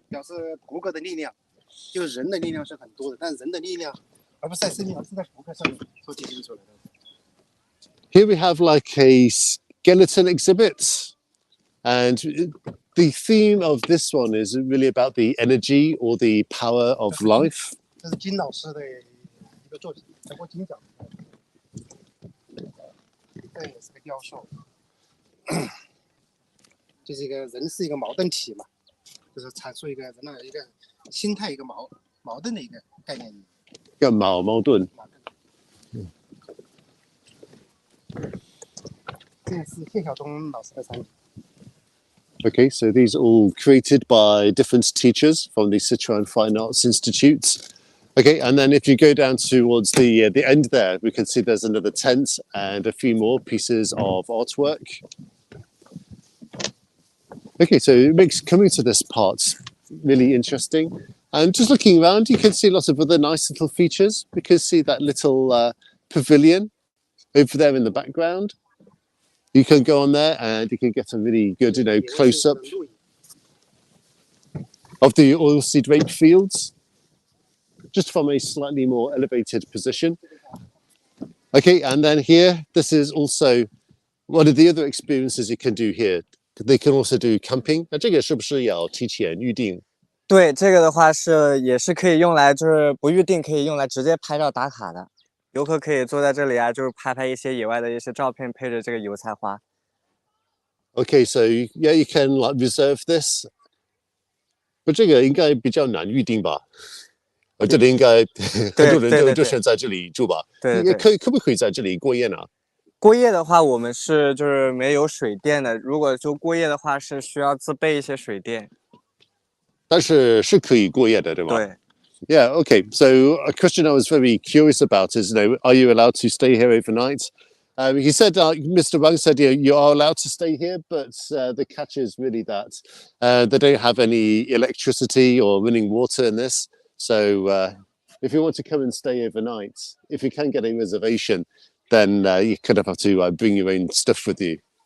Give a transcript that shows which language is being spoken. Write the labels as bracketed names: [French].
[Chinese] 表示骨骼的力量，就是人的力量是很多的，但人的力量而不是在生命，而是在骨骼上面所体现出来的。 [English] Here we have like a skeleton exhibit, and the theme of this one is really about the energy or the power of life. [Chinese] 这是金老师的一个作品，得过金奖。这也是个雕塑，就是一个人是一个矛盾体嘛，就是阐述一个人的一个心态，一个矛盾的一个概念。一个矛盾。这是谢晓东老师的产品。 [English] Okay, so these are all created by different teachers from the Sichuan Fine Arts Institute. Okay, and then if you go down towards the end there, we can see there's another tent and a few more pieces of artwork. Okay, so it makes coming to this part really interesting. And just looking around, you can see lots of other nice little features. We can see that little pavilion over there in the background. You can go on there and you can get a really good, close up of the oilseed rape fields, just from a slightly more elevated position. Okay, and then here, this is also one of the other experiences you can do here. They can also do camping. [Chinese] 那这个是不是要提前预定？对，这个的话也是可以用来，就是不预定可以用来直接拍照打卡的。游客可以坐在这里啊，就是拍一些野外的一些照片，配着这个油菜花。 [English] Okay, so yeah, you can like reserve this. [Chinese] 不，这个应该比较难预定吧？这里应该很多人就选在这里住吧？对，可不可以在这里过夜呢？过夜的话，我们就是没有水电的。如果就过夜的话，是需要自备一些水电。但是是可以过夜的，对吧？对。 [English] Yeah, okay. So a question I was very curious about is, are you allowed to stay here overnight? He said, Mr. Wang said, you are allowed to stay here, but the catch is really that they don't have any electricity or running water in this. So if you want to come and stay overnight, if you can get a reservation, then you kind of have to bring your own stuff with you.